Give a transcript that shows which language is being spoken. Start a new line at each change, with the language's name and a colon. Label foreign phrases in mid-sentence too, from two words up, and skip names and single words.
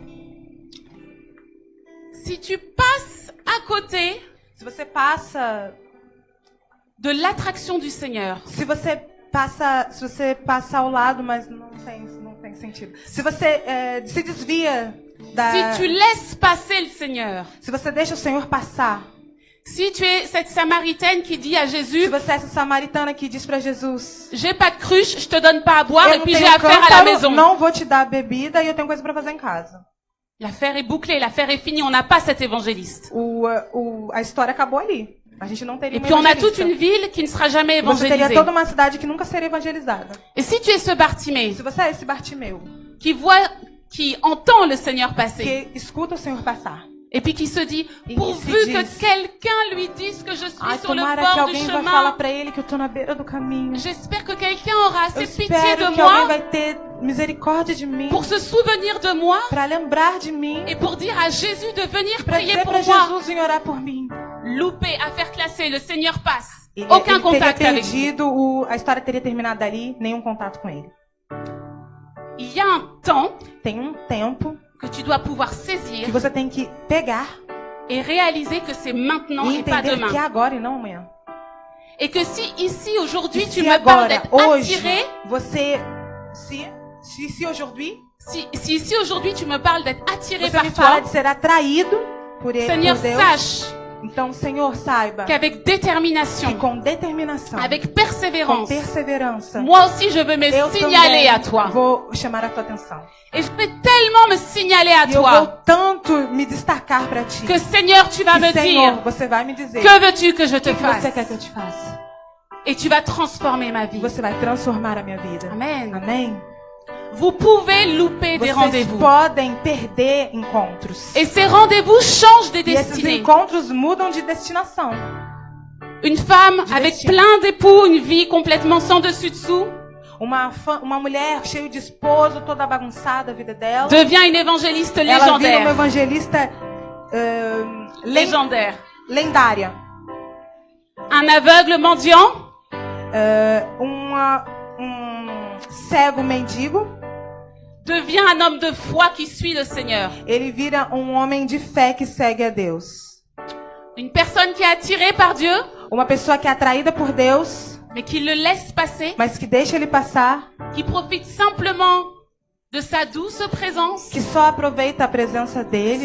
French: Si tu passes à côté
Portuguese: Se você passa,
French: de l'attraction du Seigneur,
Portuguese: se você passa ao lado, mas não tem sentido. Se você se desvia da,
French: si tu laisses passer le Seigneur,
Portuguese: se você deixa o Senhor passar,
French: Si tu es cette Samaritaine qui dit à Jésus,
Portuguese: Se você é essa samaritana que diz para Jesus,
French: j'ai pas de cruche, je te donne pas à boire
Portuguese: eu
French: et
Portuguese: não
French: puis j'ai
Portuguese: tenho
French: affaire à la
Portuguese: cântaro,
French: maison.
Portuguese: não vou te dar bebida e eu tenho coisa para fazer em casa.
French: L'affaire est bouclée, l'affaire est finie, on n'a pas cet évangéliste.
Portuguese: A história acabou ali. A gente não teria
French: Et puis on a toute
Portuguese: evangelista.
French: une ville qui ne sera jamais
Portuguese: Você teria
French: évangélisée.
Portuguese: toda uma cidade que nunca seria evangelizada.
French: Et si tu es ce Bartimée
Portuguese: Se você é esse Bartimeu,
French: qui entend le Seigneur passer,
Portuguese: que escuta o Senhor passar,
French: et puis qui se dit, Et pourvu il se que dit, quelqu'un lui dise que je suis ai, sur le
Portuguese: tomara que
French: bord du
Portuguese: alguém vai falar
French: chemin,
Portuguese: para ele que eu tô na beira do caminho.
French: j'espère que quelqu'un aura
Portuguese: Eu
French: assez pitié
Portuguese: espero
French: de
Portuguese: que alguém
French: moi
Portuguese: vai ter misericórdia de mim,
French: pour se souvenir de moi
Portuguese: para lembrar de mim,
French: et pour dire à Jésus de venir
Portuguese: para
French: prier
Portuguese: dizer
French: pour
Portuguese: para
French: moi.
Portuguese: Jesus vir orar por mim.
French: Loupé, affaire classée, le Seigneur passe.
Portuguese: Ele,
French: Aucun
Portuguese: ele teria
French: contact avec lui.
Portuguese: perdido, a história teria terminado ali, nenhum contato com ele.
French: Il y a un temps
Portuguese: Tem tempo
French: que tu dois pouvoir
Portuguese: que
French: saisir
Portuguese: você tem que pegar
French: et réaliser que c'est maintenant
Portuguese: e
French: et pas
Portuguese: entender
French: demain.
Portuguese: que é agora e não amanhã.
French: Et que si ici aujourd'hui
Portuguese: E
French: tu
Portuguese: se
French: me parles
Portuguese: agora,
French: d'être
Portuguese: hoje,
French: attiré,
Portuguese: você... Se aujourd'hui,
French: si ici aujourd'hui tu me parles d'être attiré
Portuguese: você me
French: par
Portuguese: fala
French: toi,
Portuguese: de ser atraído por ele,
French: Seigneur,
Portuguese: por Deus,
French: sache
Portuguese: então, Senhor, saiba
French: qu'avec
Portuguese: que
French: détermination,
Portuguese: com determinação,
French: avec
Portuguese: com
French: persévérance,
Portuguese: perseverança,
French: moi aussi je veux me
Portuguese: eu
French: signaler à
Portuguese: também
French: toi.
Portuguese: vou chamar a tua atenção.
French: Et je vais tellement me signaler à
Portuguese: E eu vou
French: toi
Portuguese: tanto me destacar para ti.
French: que Seigneur, tu vas
Portuguese: Que,
French: me
Portuguese: Senhor,
French: dire,
Portuguese: você vai me dizer
French: que veux-tu que je
Portuguese: o
French: te
Portuguese: que você
French: fasse?
Portuguese: quer que eu te faça.
French: Et tu vas transformer ma vie.
Portuguese: Você vai transformar a minha vida.
French: Amen.
Portuguese: Amém?
French: Vous pouvez louper des
Portuguese: Vocês
French: rendez-vous.
Portuguese: podem perder encontros.
French: Et ces rendez-vous changent des
Portuguese: E esses
French: destinées. encontros mudam de destinação. Une femme Du avec destin. plein d'époux, une vie complètement sans dessus-dessous,
Portuguese: Uma mulher cheia de esposo, toda bagunçada a vida dela.
French: devient une évangéliste
Portuguese: Ela vira uma
French: légendaire.
Portuguese: evangelista
French: Légendaire.
Portuguese: lendária.
French: Un aveugle mendiant
Portuguese: Um cego mendigo.
French: devient un homme de foi qui suit le Seigneur.
Portuguese: Ele vira um homem de fé que segue a Deus.
French: Une personne qui est attirée par Dieu,
Portuguese: Uma pessoa que é atraída por Deus,
French: mais qui le laisse passer,
Portuguese: mas que deixa ele passar,
French: qui profite simplement de sa douce présence,
Portuguese: que só aproveita a presença dele,